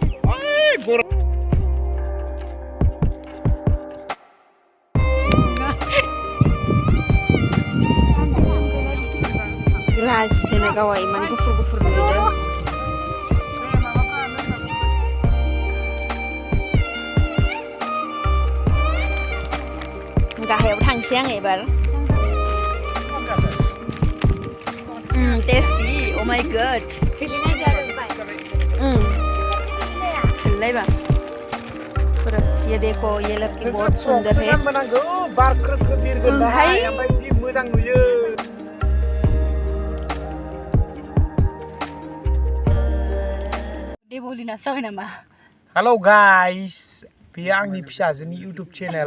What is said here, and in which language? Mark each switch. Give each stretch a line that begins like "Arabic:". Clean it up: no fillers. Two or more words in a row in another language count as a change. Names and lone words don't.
Bodo: लाजिदों गावा इमान गुफुर गुफुर नुदों. गाहायाव थांसै आं एबार. टेस्टी,
English: oh my god.
Hindi: ये देखो, ये लड़की बहुत सुंदर है.
English: Halo guys,
Bodo: beयो आंनि फिसाजोनि YouTube चेनेल.